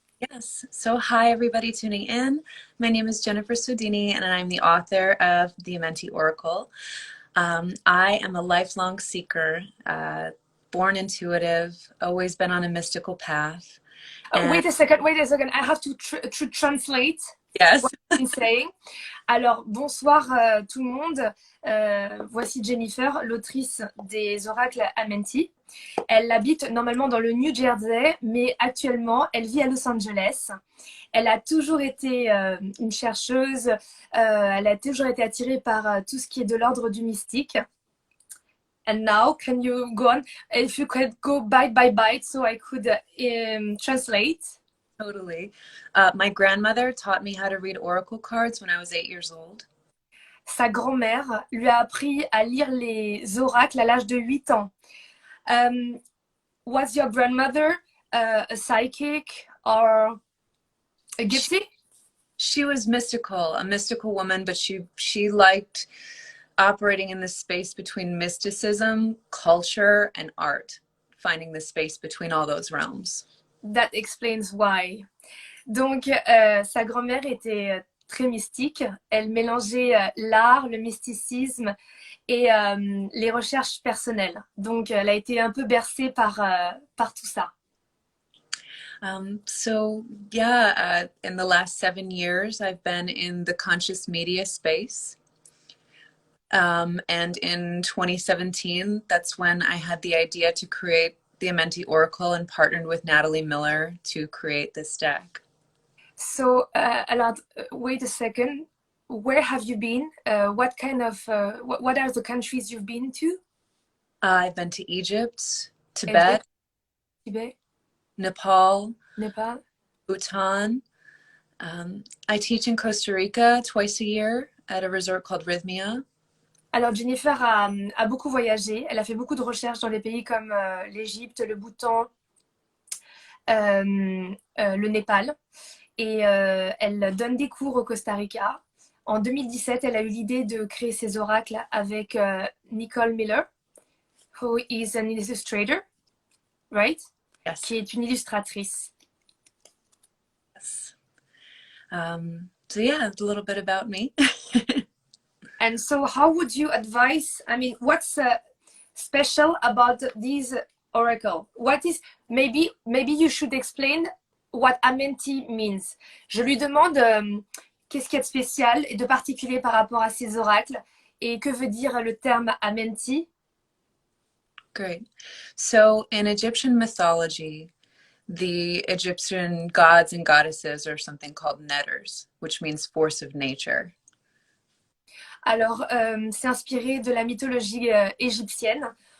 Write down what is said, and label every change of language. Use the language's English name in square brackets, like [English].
[English] Yes. So hi, everybody tuning in. My name is Jennifer Sodini, and I'm the author of The Amenti Oracle. I am a lifelong seeker, born intuitive, always been on a mystical path. Wait a second. I have to translate Yes. what I've been saying. [French] Alors, bonsoir tout le monde. Voici Jennifer, l'autrice des oracles Amenti. Elle habite normalement dans le New Jersey, mais actuellement, elle vit à Los Angeles. Elle a toujours été une chercheuse, elle a toujours été attirée par tout ce qui est de l'ordre du mystique. [English] And now, can you go on? If you could go byte by byte so I could translate. Totally. My grandmother taught me how to read oracle cards when I was 8 years old. [French] Sa grand-mère lui a appris à lire les oracles à l'âge de 8 ans. [English] Was your grandmother a psychic or a gypsy? She was mystical, a mystical woman, but she liked operating in the space between mysticism, culture, and art, finding the space between all those realms. That explains why. [French] Donc, sa grand-mère était très mystique. Elle mélangeait l'art, le mysticisme et les recherches personnelles. Donc, elle a été un peu bercée par tout ça. [English] So yeah, in the last 7 years, I've been in the conscious media space. And in 2017, that's when I had the idea to create the Amenti Oracle and partnered with Natalie Miller to create this deck. So, wait a second. Where have you been? What kind of what are the countries you've been to? I've been to Egypt, Tibet, Egypt, Tibet, Nepal, Nepal. Bhutan. I teach in Costa Rica twice a year at a resort called Rhythmia. [French] Alors Jennifer a beaucoup voyagé. Elle a fait beaucoup de recherches dans les pays comme l'Égypte, le Bhoutan, le Népal. Et elle donne des cours au Costa Rica. En 2017, elle a eu l'idée de créer ses oracles avec Nicole Miller, [English] who is an illustrator, right? Yes. [French] Qui est une illustratrice. [English] Yes. So yeah, a little bit about me. And so how would you advise, I mean, what's special about these oracle? What is, maybe you should explain what Amenti means. [French] Je lui demande qu'est-ce qu'il y a de spécial et de particulier par rapport à ces oracles et que veut dire le terme Amenti. [English] Great. So in Egyptian mythology, the Egyptian gods and goddesses are something called netters, which means force of nature. [French] Alors, c'est inspiré de la mythologie égyptienne.